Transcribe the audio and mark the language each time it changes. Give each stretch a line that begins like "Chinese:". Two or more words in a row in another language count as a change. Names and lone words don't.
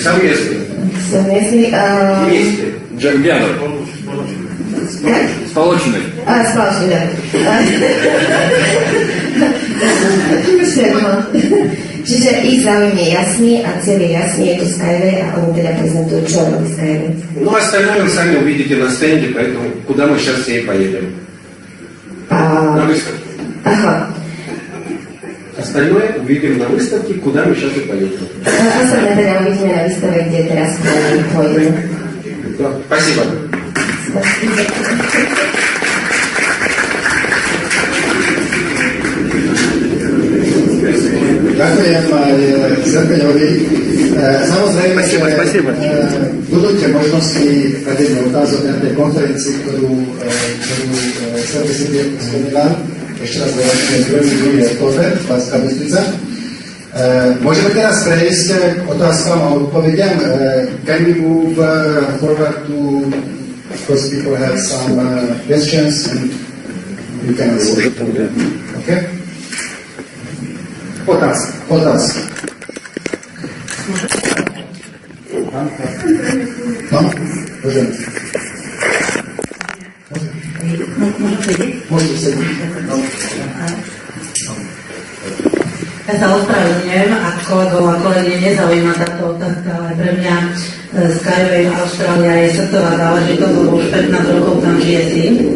Russian: Совместный. Совместný. Вместе. Джекбянер.
Slovak: Jak? Сполоченный. Spoločný, da. Čiže ich záujem je jasný a cieľ je jasný, je to Skyway a oni teda prezentujú, čo robí Skyway.
Russian: Ну, остальное вы сами увидите на стенде, поэтому куда мы сейчас все и поедем. На выставке.
Slovak: Aha.
Russian: Остальное увидим на выставке, куда мы сейчас и поедем.
Slovak: Osobne teda uvidíme na výstave, kde teraz pôjdeme.
Russian: Спасибо.
Slovak: Ďakujem aj Zerpeňovi. Samozrejme, že budú tie možnosti kladenia otázok na tej konferencii, ktorú Zerpeň spomínal. Ešte raz dovažujem 2. október, Banská Bystrica. Môžeme teraz prejsť k otázkam a odpovediam.
English: Can we move forward to, because people have some questions and we can answer.
Slovak: Okay? Otázka. No? Môžeme. Môžete sedieť. Ja sa ospravedlňujem, ak kolegov a kolegyne nezaujíma táto otázka, ale pre mňa Skyway Austrália je srdcová záležitosť, lebo už 15 rokov tam žije syn.